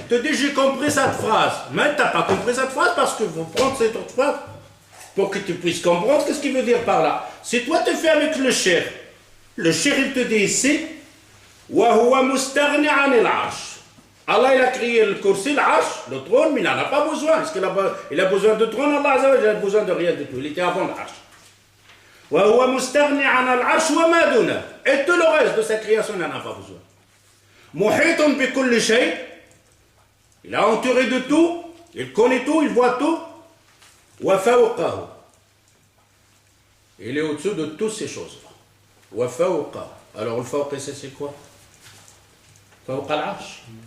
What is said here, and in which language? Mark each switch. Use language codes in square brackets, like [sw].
[fr] Tu te dis, j'ai compris cette phrase. Mais tu n'as pas compris cette phrase parce qu'il faut prendre cette autre phrase pour que tu puisses comprendre qu'est-ce qu'il veut dire par là. Si toi tu fais avec le cheikh il te dit ici, [ar] wa huwa mustaghni 'anil 'arsh. [fr] Allah, il a créé le kursi, l'arche, le trône, mais il n'en a pas besoin. Est-ce qu'il a besoin de trône? Allah Azza wa Jalla, il a besoin de rien du tout. Il était avant l'arche. [ar] وهو مستغني عن العرش وما دونه. [fr] Et tout le reste de sa création, il n'en a pas besoin. [ar] محيط بكل شيء. [fr] Il a entouré de tout, il connaît tout, il voit tout. [ar] وفوقه. [fr] Il est au-dessus de toutes ces choses-là. [ar] وفوقه. [fr] Alors le fawq, c'est quoi? [ar] فوق العرش.